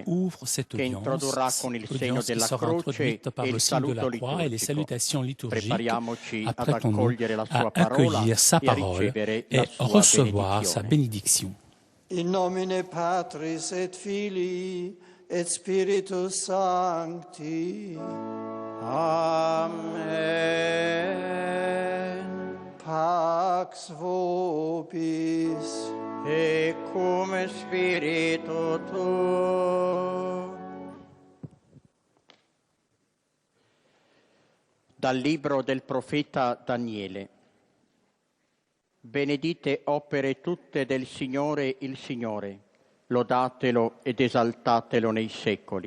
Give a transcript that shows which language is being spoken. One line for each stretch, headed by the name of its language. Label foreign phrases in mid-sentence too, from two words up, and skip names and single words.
French: ouvre cette
Italian: che introdurrà con il segno della croce e il saluto liturgico. Prepariamoci ad accogliere la sua parola e a ricevere la sua benedizione.
Latin: In nomine Patris et Filii et Spiritus Sancti. Amen. Pax vobis, e cum spiritu tuo.
Italian: Dal libro del profeta Daniele. Benedite opere tutte del Signore il Signore, lodatelo ed esaltatelo nei secoli.